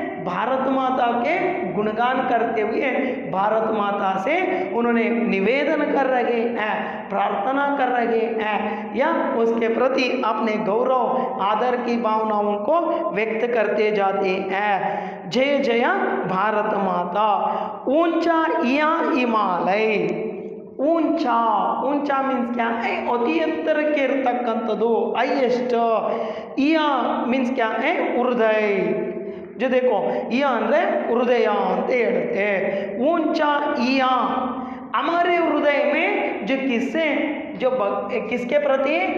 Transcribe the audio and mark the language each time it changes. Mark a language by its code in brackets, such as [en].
[hi] भारत माता के गुणगान करते हुए भारत माता से उन्होंने निवेदन कर रहे हैं, प्रार्थना कर रहे हैं, या उसके प्रति अपने गौरव आदर की भावनाओं को व्यक्त करते जाते हैं। जय जय भारत माता। ऊंचा या हिमालय, ऊंचा, ऊंचा मीन्स क्या है? [kn] ಅತಿ ಎತ್ತರಕ್ಕೆ ಇರತಕ್ಕಂಥದ್ದು, ಹೈಯೆಸ್ಟ್. [hi] ಇಯ ಮೀನ್ಸ್ क्या है? [kn] ಹೃದಯ. [hi] जो देखो, [kn] ಇಯ ಅಂದರೆ ಹೃದಯ ಅಂತ ಹೇಳುತ್ತೆ. [hi] ऊंचा इया, हमारे हृदय में जो किससे जो किसके प्रति?